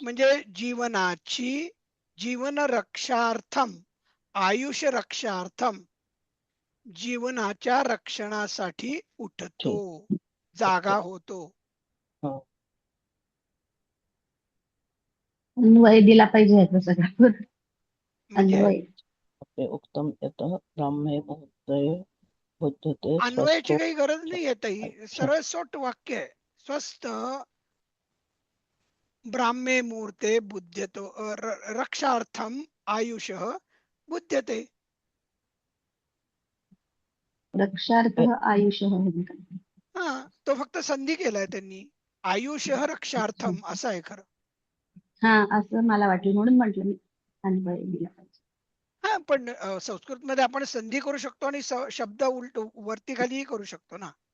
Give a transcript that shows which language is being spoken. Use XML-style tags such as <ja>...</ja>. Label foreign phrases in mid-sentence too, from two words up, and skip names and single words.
<mr>म्हणजे जीवनाची</mr> <sa>जीवन रक्षार्थम आयुष रक्षार्थम</sa> <mr>जीवनाच्या रक्षणासाठी उठतो, जागा होतो. अन्वय दिला पाहिजे ह्याचा सगळा. म्हणजे अन्वय</mr> <sa>उत्तम येत ब्राह्मे मुहूर्ते बुद्धते</sa> <mr>अन्वयाची</mr> <sa>स्वस्थो</sa> <mr>काही गरज नाही ताई, सरळ सोट वाक्य आहे.</mr> <sa>स्वस्थ ब्राह्मे मुहूर्ते बुध्यतो रक्षार्थम आयुषः बुध्यते.</sa> <mr>रक्षार्थ आयुष्य म्हणजे काय? हा, तो फक्त संधी केलाय त्यांनी.</mr> <sa>आयुष्य रक्षार्थम</sa> <mr>असं आहे खरं. हा, असं मला वाटलं म्हणून म्हटलं मी अन्वय दिला पाहिजे. हा, पण संस्कृत मध्ये आपण संधी करू शकतो आणि शब्द उलट वरती खालीही करू शकतो ना.</mr>